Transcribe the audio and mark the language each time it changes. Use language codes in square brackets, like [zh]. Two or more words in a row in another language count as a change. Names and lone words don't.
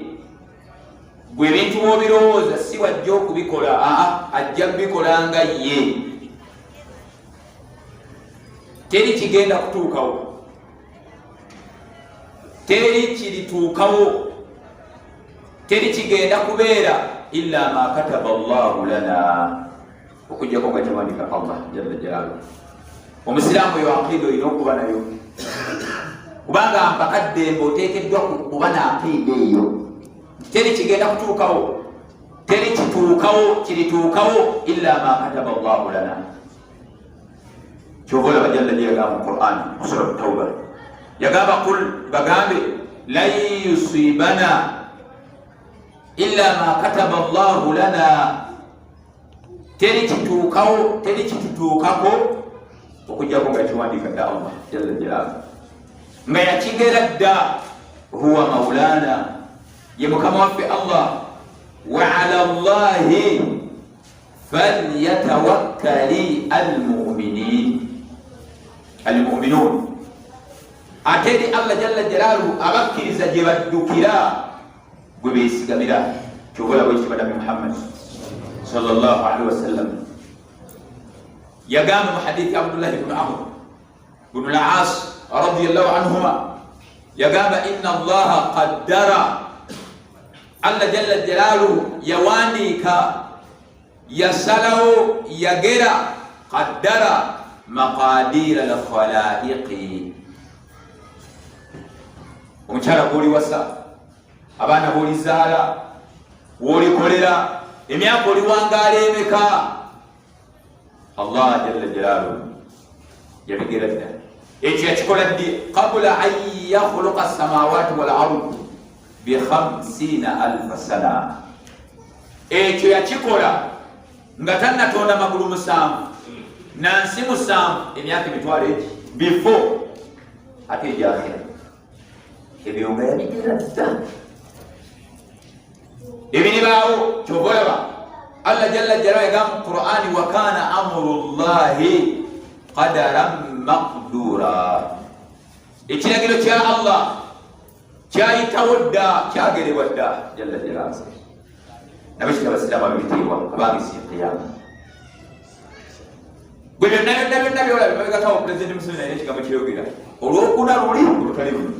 [lg] Gwe ebintu bw'obirowooza si wajja okubikola, ajja kubikola nga ye. Teri kigenda kutuukawo, teri kirituukawo, teri kigenda kubeera [ar] إلا ما كتب الله لنا, [lg] okujjako nga kyawandika Allah [ar] جل جلاله. [lg] Omusiraamu yo aqiida olina okuba nayo, kubanga mpakadde mbe oteekeddwa kuba n'aqiida eyo. Teri kigenda kutuukawo, teri kituukawo, kirituukawo [ar] إلا ما كتب الله لنا. [lg] Kyova olaba jalla yagamba mu Qur'an sura Tawba, yagamba qul, bagambe [ar] لن يصيبنا إلا ما كتب الله لنا. [lg] Teri kituukawo, teri kitutuukako okujjako nga kiwandiika dda Allah [ar] جل جلاله, [lg] nga yakigera dda. [ar] هو مولانا, [lg] ye mukama waffe Allah. [ar] وعلى الله فليتوكل المؤمنون. [lg] Ate eri Allah [ar] جل جلاله [lg] abakkiriza gye baddukira gwe beesigamira. Kyobola bwekitiibwa Nabi Muhammad [ar] صلى الله عليه وسلم [lg] yagamba mu hadithi Abdullah ibn Amr ibn al-As [ar] رضي الله عنهما, [lg] yagamba [ar] إن الله قدر, [lg] Allah [ar] جل جلاله [lg] yawandiika, yasalawo, yagera, [ar] قدر مقادير الخلائق. [lg] Omukyala gw'oli wasa, abaana b'olizaala, w'olikolera, emyaka oliwangaala emeka, Allah [ar] جل جلاله [lg] yabigera dda. Ekyo yakikola ddi? [ar] قبل أن يخلق السماوات والأرض ب 50,000 سنة. [lg] Ekyo yakikola nga tannatonda magulu 7 nansi 7, emyaka emitwalo egi before ate egyakira. Ebyo nga yabigera dda, ebinibaawo. Kyova olaba Allah [ar] جل جلاله [lg] yagamba mu Qur'ani, [ar] وكان أمر الله قدرا مقدورا. [lg] Ekiragiro kya Allah kyayitawo dda, kyagerebwa dda [ar] جل جلاله. [lg] Nabekita abasiraamu abibitiibwa abange si qiyama. Gwe byonna byolaba mabegatawo Pulezidenti Museveni alina ekigambo kyeyogera, olwokuna luli olutali lumu.